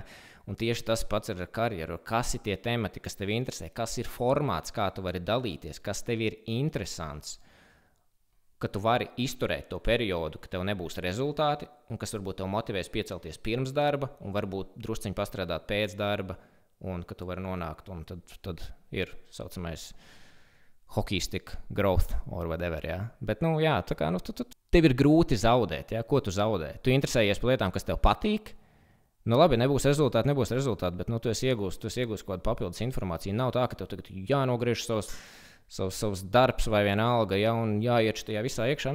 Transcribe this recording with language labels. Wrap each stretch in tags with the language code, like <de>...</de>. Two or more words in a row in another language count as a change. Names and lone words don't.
<lv>Un tieši tas pats ir ar karjeru. Kas ir tie temati, kas tev interesē, kas ir formāts, kā tu vari dalīties, kas tev ir interesants, ka tu vari izturēt to periodu, ka tev nebūs rezultāti, un kas varbūt tev motivēs piecelties pirms darba, un varbūt drusciņi pastrādāt pēc darba, un ka tu vari nonākt, un tad ir saucamais</lv> <en>hockey stick growth or whatever,</en> <lv>ja. Bet, nu, jā, tā kā, nu, tev ir grūti zaudēt, ja, ko tu zaudē? Tu interesējies par lietām, kas tev patīk, nu, labi, nebūs rezultāti, bet, nu, tu esi iegūst kaut kādu papildus informāciju. Nav tā, ka tev tagad jānogriež savs darbs vai vienalga, ja, un jāiet tajā visā iekšā.</lv>